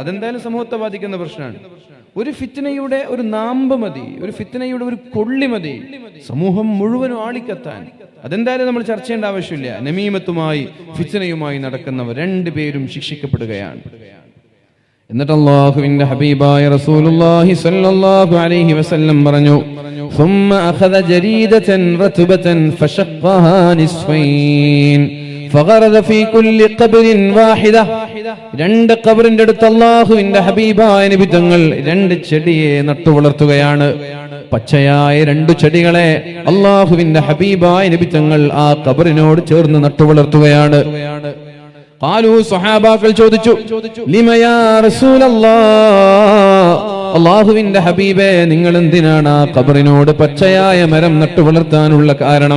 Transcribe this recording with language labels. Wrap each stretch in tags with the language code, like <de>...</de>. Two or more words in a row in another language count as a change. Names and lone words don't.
<ml>അതെന്തായാലും സമൂഹത്തെ ബാധിക്കുന്ന പ്രശ്നമാണ്. ഒരു ഫിത്നയുടെ ഒരു നാമ്പ് മതി, ഒരു ഫിത്നയുടെ ഒരു കൊള്ളി മതി സമൂഹം മുഴുവനും ആളിക്കത്താൻ. അതെന്തായാലും നമ്മൾ ചർച്ച ചെയ്യേണ്ട ആവശ്യമില്ല. നമീമത്തുമായി ഫിത്നയുമായി നടക്കുന്നവർ രണ്ടുപേരും ശിക്ഷിക്കപ്പെടുകയാണ്. എന്നിട്ട് അല്ലാഹുവിന്റെ ഹബീബായ റസൂലുള്ളാഹി</ml> <ar>صلى الله عليه وسلم</ar> <ml>പറഞ്ഞു,</ml> <ar>ثم أخذ جريدة رطبة فشقها نصفين فغرز في كل قبر واحدة.</ar> <ml>രണ്ട് ഖബറിന്റെ അടുത്ത് അല്ലാഹുവിന്റെ ഹബീബായ നബി തങ്ങൾ രണ്ട് ചെടിയെ നട്ടു വളർത്തുകയാണ്. പച്ചയായ രണ്ട് ചെടികളെ അല്ലാഹുവിന്റെ ഹബീബായ നബി തങ്ങൾ ആ ഖബറിനോട് ചേർന്ന് നട്ടു വളർത്തുകയാണ്. ഖാലു, സ്വഹാബാക്കൾ ചോദിച്ചു,</ml> <ar>لم يا رسول الله,</ar> <ml>അല്ലാഹുവിന്റെ ഹബീബേ, നിങ്ങൾ എന്തിനാണ് ആ ഖബറിനോട് പച്ചയായ മരം നട്ടു വളർത്താനുള്ള കാരണം?</ml>